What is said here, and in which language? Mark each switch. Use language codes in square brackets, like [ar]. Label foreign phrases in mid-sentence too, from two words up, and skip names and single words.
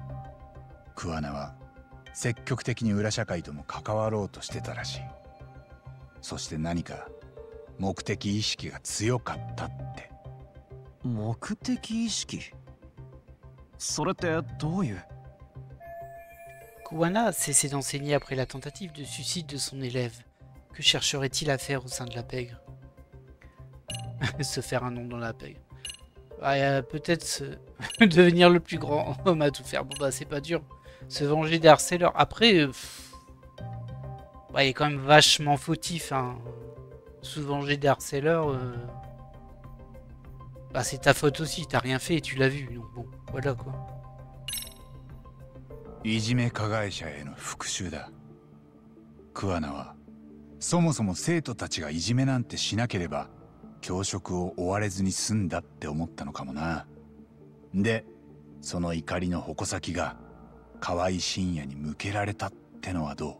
[ja] 桑名は積極的に裏社会とも関わろうとしてたらしい。そして何か目的意識が強かったって。目的意識？それってどういう？ [fr] Kuwana a cessé d'enseigner après la tentative de suicide de son élève. Que chercherait-il à faire au sein de la pègre? Se faire un nom dans la pègre. Peut-être devenir le plus grand homme à tout faire. Bon bah c'est pas dur. Se venger des harceleurs. Après, il est quand même vachement fautif. Hein. Se venger des harceleurs, bah c'est ta faute aussi. T'as rien fait et tu l'as vu. Donc bon, voilà quoi. [ja] いじめ加害者への復讐だ。桑名はそもそも生徒たちがいじめなんてしなければ教職を追われずに済んだって思ったのかもな。で、その怒りの矛先が河合深夜に向けられたってのはど